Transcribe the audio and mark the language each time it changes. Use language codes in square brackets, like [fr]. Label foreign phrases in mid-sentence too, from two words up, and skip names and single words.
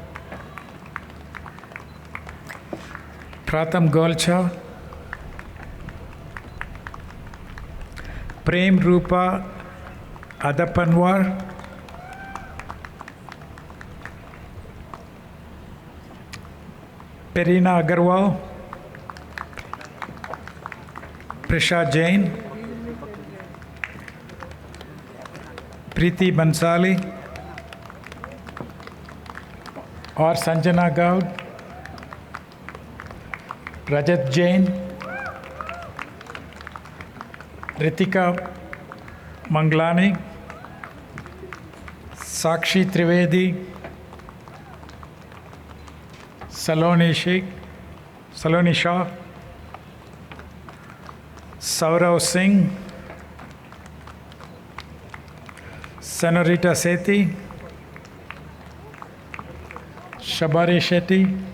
[hi] Pratham Golcha, Prem Rupa Adapanwar, Perina Agarwal, Prisha Jain, Preeti Bansali, और संजना गौड़, रजत जैन, रितिका मंगलानी, साक्षी त्रिवेदी, सलोनी शाह, सौरव सिंह, सेनोरिटा सेती, शबारी शेट्टी,